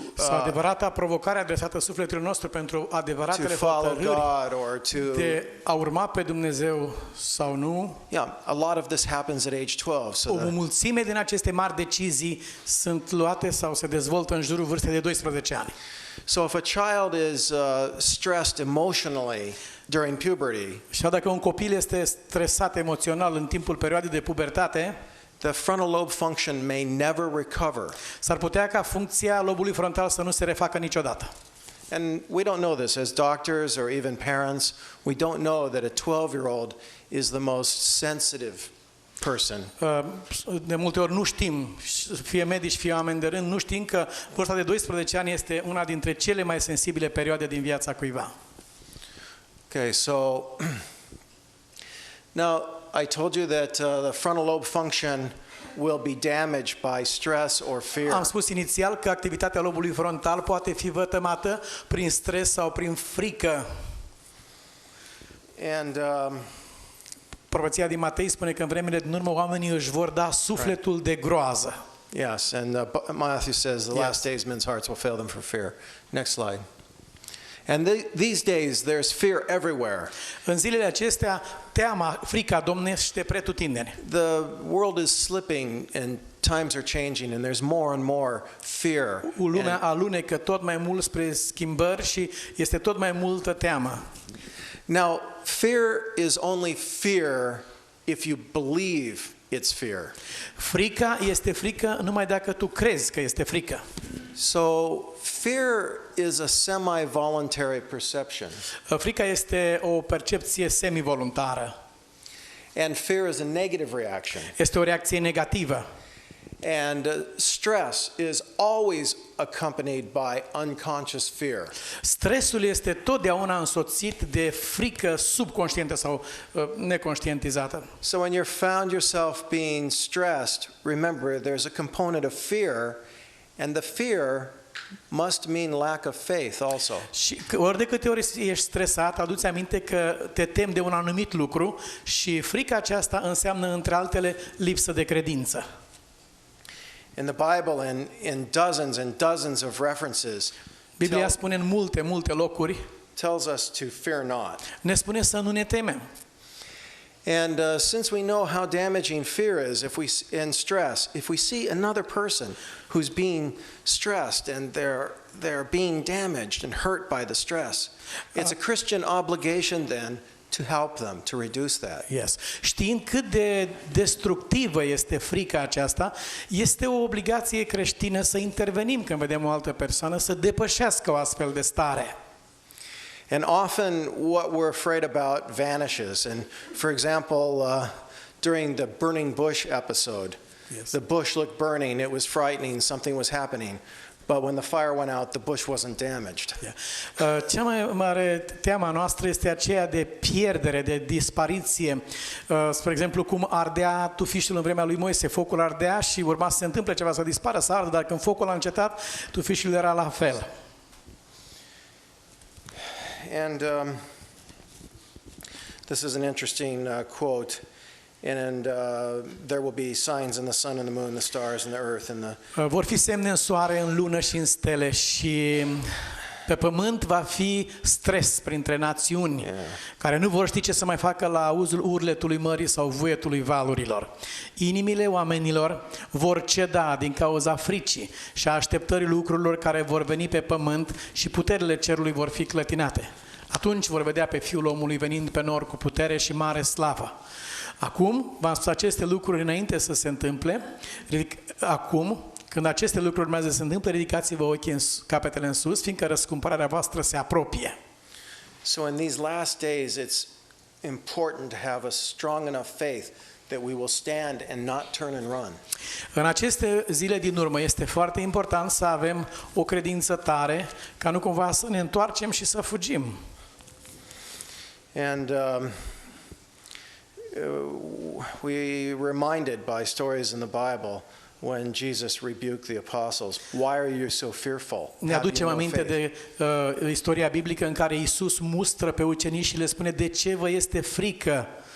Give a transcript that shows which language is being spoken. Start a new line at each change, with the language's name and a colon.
Romanian: adevărata provocare adresată sufletului nostru pentru adevăratele hotărâri de a urma pe Dumnezeu sau nu.
English: Yeah, a lot of this happens at age 12. So
Romanian: o mulțime din aceste mari decizii sunt luate sau se dezvoltă în jurul vârstei de 12 ani.
English: So if a child is stressed emotionally during puberty,
Romanian: și dacă un copil este stresat emoțional în timpul perioadei de pubertate,
English: the frontal lobe function may never recover.
Romanian: S-ar putea ca funcția lobului frontal să nu se refacă niciodată.
English: And we don't know this as doctors or even parents. We don't know that a 12-year-old is the most sensitive person.
Romanian: De multe ori nu știm, fie medici, fie oameni de rând, nu știm că vârsta de 12 ani este una dintre cele mai sensibile perioade din viața cuiva.
English: Okay, so now I told you that the frontal lobe function will be damaged by stress or fear.
Romanian: Am spus inițial că activitatea lobului frontal poate fi vătămată prin stres sau prin frică.
English: And
Romanian: Profeția din Matei spune că în vremile din urmă oamenii își vor da sufletul de groază.
English: Yes, and Matthew says the last days men's hearts will fail them for fear. Next slide. And these days there's fear everywhere.
Romanian: În zilele acestea, teama, frica domnește pretutindeni.
English: The world is slipping and times are changing and there's more and more fear.
Romanian: Lumea alunecă tot mai mult spre schimbări și este tot mai multă teamă.
English: Now, fear is only fear if you believe it's fear.
Romanian: Frica este frică numai dacă tu crezi că este frică.
English: So, fear is a semi-voluntary perception.
Romanian: Frica este o percepție semi-voluntară.
English: And fear is a negative reaction.
Romanian: Este o reacție negativă.
English: And stress is always accompanied by unconscious fear.
Romanian: Stresul este totdeauna însoțit de frică subconștientă sau neconștientizată.
English: So when you found yourself being stressed, remember there's a component of fear, and the fear must mean lack of faith also.
Romanian: Și ori de câte ori ești stresat, aduți aminte că te temi de un anumit lucru și frica aceasta înseamnă, între altele, lipsă de credință.
English: In the Bible, in dozens and dozens of references,
Romanian: Biblia spune în multe locuri,
English: tells us to fear not.
Romanian: Ne spune să nu ne temem.
English: And since we know how damaging fear is, in stress, if we see another person who's being stressed and they're being damaged and hurt by the stress, it's a Christian obligation then to help them, to reduce that. Yes.
Romanian: Știind cât de destructivă este frica aceasta, este o obligație creștină să intervenim când vedem o altă persoană să depășească o astfel de stare.
English: And often what we're afraid about vanishes. And for example, during the burning bush episode, the bush looked burning, it was frightening, something was happening. But when the fire went out, the bush wasn't damaged.
Romanian: Cea mai mare teama noastră este aceea de pierdere, de dispariție. Spre exemplu, cum ardea tufișul în vremea lui Moise, focul ardea și urma să se întâmple ceva, să dispară, să ardă, dar când focul a încetat, tufișul era la fel.
English: And this is an interesting quote. And there will be signs in the sun and the moon, the stars and the earth and the.
Romanian: Vor fi semne în soare, în lună și în stele și Pe pământ va fi stres printre națiuni care nu vor ști ce să mai facă la auzul urletului mării sau vuietului valurilor. Inimile oamenilor vor ceda din cauza fricii și a așteptării lucrurilor care vor veni pe pământ și puterile cerului vor fi clătinate. Atunci vor vedea pe Fiul omului venind pe nor cu putere și mare slavă. Acum, v-am spus aceste lucruri înainte să se întâmple. Acum, când aceste lucruri urmează să se întâmple, ridicați-vă ochii capetele în sus, fiindcă răscumpărarea voastră se apropie.
English: So in these last days, it's important to have a strong enough faith that we will stand and not turn and run.
Romanian: În aceste zile din urmă este foarte important să avem o credință tare, ca nu cumva să ne întoarcem și să fugim.
English: And we reminded by stories in the Bible when Jesus rebuked the apostles, why are you so fearful?
Romanian: Ne aducem aminte de istoria biblică în care Iisus mustră pe ucenici și le spune de ce vă este frică.